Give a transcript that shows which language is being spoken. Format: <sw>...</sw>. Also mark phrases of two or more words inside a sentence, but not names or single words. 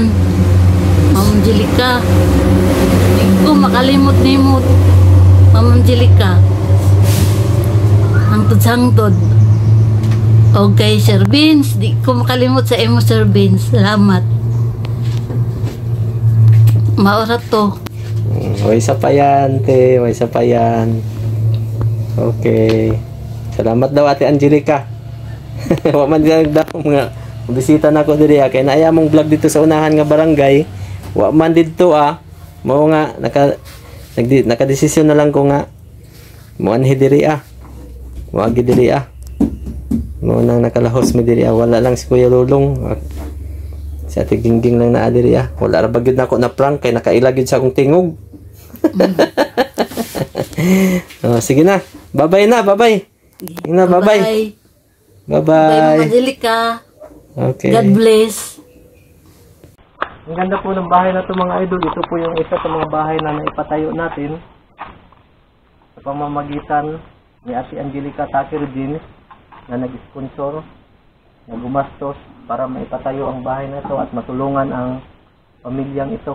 <ceb>Ma'am Angelica, di ko makalimot nimo Ma'am Angelica. Hangtod-hangtod. Okay, Sir Vince. Di ko makalimot sa imo, Sir Vince. Salamat. Maorat to.</ceb> <tl>May isa pa yan, te. May isa pa yan. Okay.</tl> <ceb>Salamat daw, Ate Angelica. Waman din daw mga bisita na ko diri kay naaya mong vlog</ceb> <tl>dito sa unahan</tl> <ceb>nga barangay. Wa man didto mao nga nakadesisyon na lang ko nga mo anhi diri mo agi diri mo nang nakalahos mi diri wala lang si Kuya Lulong si Ate Gingging lang naa diri wala ra bagyod nako na prank kay nakailag gyud sa akong tingog. Sige na. Bye-bye na, bye-bye. Bye-bye. Bye. Bye-bye. Bye, Mama Angelica. Okay.</ceb> <en>God bless.</en> <tl>Ang ganda po ng bahay na ito mga idol. Ito po yung isa sa mga bahay na naipatayo natin sa pamamagitan ni Ate Angelica Takir Jeans na nag-sponsor, na gumastos para maipatayo ang bahay na ito at matulungan ang pamilyang ito.</tl>